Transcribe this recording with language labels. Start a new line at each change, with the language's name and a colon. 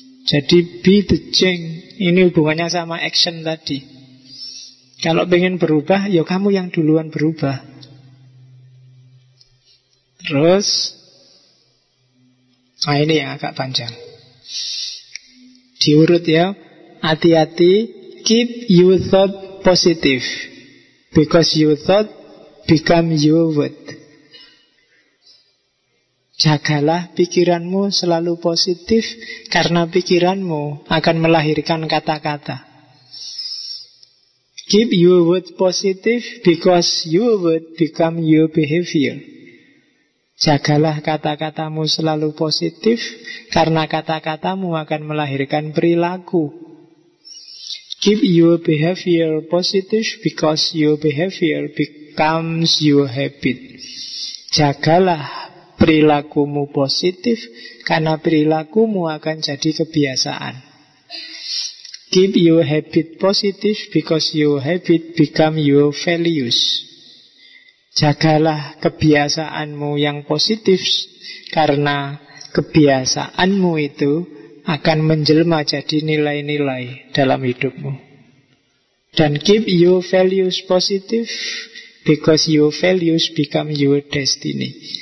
Indonesian: Jadi
English: be the change.
Indonesian: Ini hubungannya sama action tadi. Kalau pengen berubah, ya kamu yang duluan berubah. Terus, nah ini yang agak panjang. Diurut ya. Hati-hati.
English: Keep your thought positive, because your thought become your word.
Indonesian: Jagalah pikiranmu selalu positif, karena pikiranmu akan melahirkan kata-kata.
English: Keep your word positive, because your word become your behavior.
Indonesian: Jagalah kata-katamu selalu positif, karena kata-katamu akan melahirkan perilaku.
English: Keep your behavior positive, because your behavior becomes your habit.
Indonesian: Jagalah perilakumu positif, karena perilakumu akan jadi kebiasaan.
English: Keep your habit positive, because your habit become your values.
Indonesian: Jagalah kebiasaanmu yang positif, karena kebiasaanmu itu akan menjelma jadi nilai-nilai dalam hidupmu. Dan
English: keep your values positive, because your values become your destiny.